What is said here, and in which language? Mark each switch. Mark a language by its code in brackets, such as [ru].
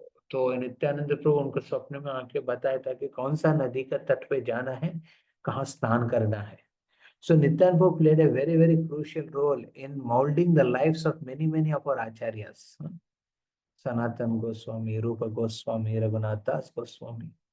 [hi] तो नित्यानंद प्रभु उनको स्वप्न में आके बताया था कि कौन सा नदी का तट पे जाना है, कहाँ स्नान करना है। [en] So Nityanand Prabhu played a very, very crucial role in molding the lives of many of our acharyas. [hi] Sanatan Goswami, रूप गोस्वामी, रघुनाथ दास गोस्वामी।